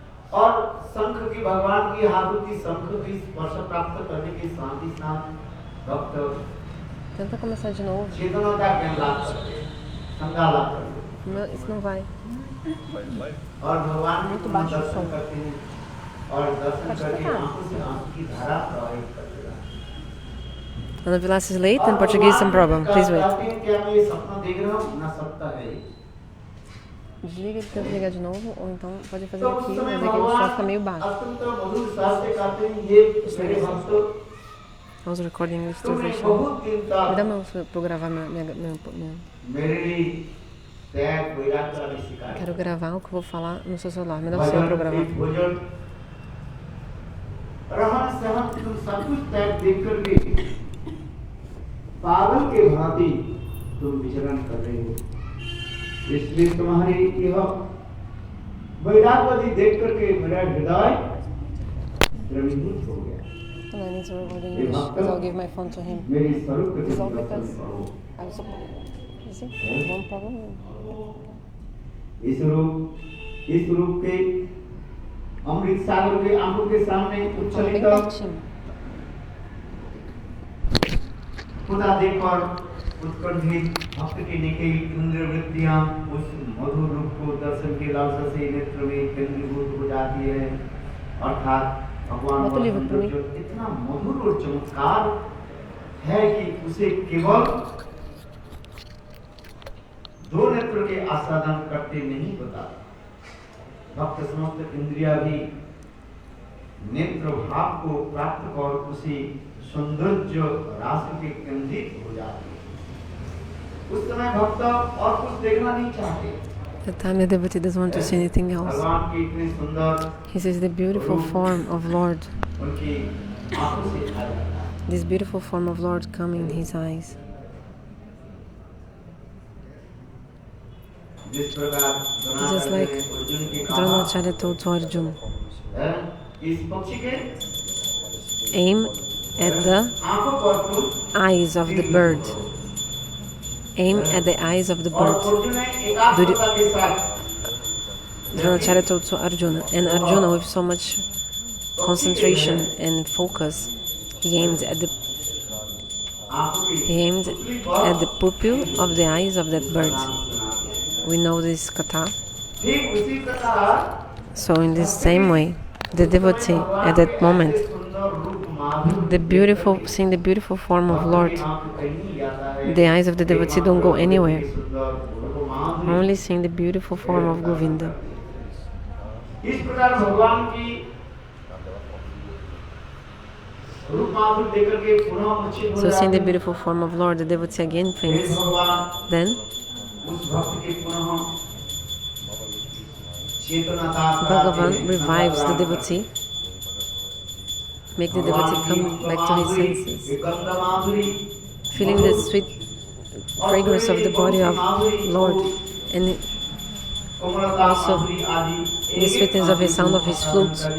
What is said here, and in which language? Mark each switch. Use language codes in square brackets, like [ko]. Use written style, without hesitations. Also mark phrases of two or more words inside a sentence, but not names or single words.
[hi] और शंख की भगवान की हाथों की शंख की स्पर्श प्राप्त करने के साथ ही साथ भक्त [pt] Tenta começar de novo. [hi] चेतना का ज्ञान लाभ करते हैं, संज्ञा लाभ करते हैं। [pt] Não, isso não vai. [hi] और भगवान [pt] Muito [hi] को [pt] baixo o [hi] दर्शन [pt] som. [hi] करते हैं और दर्शन [pt] Pode [hi] करके [pt] tocar. [hi] आंखों से आंसू की धारा प्रवाहित करते हैं। [en] Ana Vilas is late and Portuguese some problem. Please wait. [hi] क्या मैं ये सपना देख रहा हूँ ना सत्ता है ये। [pt] Desliga e tenta ligar de novo, ou então pode fazer [hi] तो [pt] aqui, [hi] उस समय [pt] mas aqui o som fica [hi] भगवान [pt] meio baixo. [hi] अत्यंत मधुर साज से कहते हैं ये मेरे भक्त [en] I was recording with [hi] तुमने [en] translation. [hi] बहुत दिन [pt] Me dá [hi] तक [pt] meu pra eu gravar meu. [hi] मेरे लिए त्याग वैराग का शिकार [pt] Quero gravar o que eu vou falar no seu celular. Me dá o seu pra eu gravar. [hi] भोजन रहन सहन तुम सब कुछ त्याग देख करके पागल के भांति तुम विचरण कर रहे हो, इसलिए तुम्हारी यह वैराग्यवादी देख करके मेरा हृदय द्रवीभूत हो गया। [en] And I need to record in English because I'll give my phone to him. [hi] मेरी स्वरूप के [en] It's all [hi] दर्शन [en] because [hi] करो। [en] I was you see? One problem. [hi] इस रूप के अमृत सागर के आंखों के सामने [pt] Fala bem [hi] उच्छलित [pt] pertinho. [hi] खुदा देखकर उत्कंठित भक्त की निकली इंद्रिय वृत्तियां उस मधुर रूप को दर्शन के लालसा से नेत्र में केंद्रीभूत हो जाती है, अर्थात भगवान का सौंदर्य इतना मधुर और चमत्कार है कि उसे केवल दो नेत्र के आस्वादन करते नहीं बता, भक्त समस्त इंद्रिया भी नेत्र भाव को प्राप्त कर उसी सौंदर्य राशि के केंद्रित हो जाती है। उस समय भक्त और कुछ देखना नहीं चाहते। [en] The time the devotee doesn't want to see anything else. [hi] भगवान की इतनी सुंदर [en] He sees the beautiful form of Lord. [hi] उनकी आंखों से छा जाता है। [en] This beautiful form of Lord come in his eyes. [hi] जिस प्रकार [en] Just like [hi] अर्जुन की [en] Dronacharya told to Arjuna, [hi] इस पक्षी के [en] aim at the [hi] आंखों पर तुम [en] eyes of the bird. Aim at the eyes of the [hi] और [en] bird. [hi] अर्जुन ने एकाग्रता के साथ [en] Dronacharya told to Arjuna, and Arjuna with so much concentration and focus, he aimed at the pupil of the eyes of that bird. We know this katha. [hi] ठीक उसी प्रकार [en] So in the same way, the devotee at that moment, seeing the beautiful form of Lord, the eyes of the devotee don't go anywhere, only seeing the beautiful form of Govinda. [hi] इस प्रकार भगवान की रूप माधुर्य देखकर के पुनः मूर्छित हो [en] So seeing the [hi] जाते हैं। [en] beautiful form of Lord, the devotee again faints. [hi] भगवान [en] Then [hi] उस भक्त के पुनः चेतनता [en] Bhagavan revives the devotee, make the devotee come back to his senses, feeling the sweet fragrance of the body of Lord, and also the sweetness of the sound of his flute.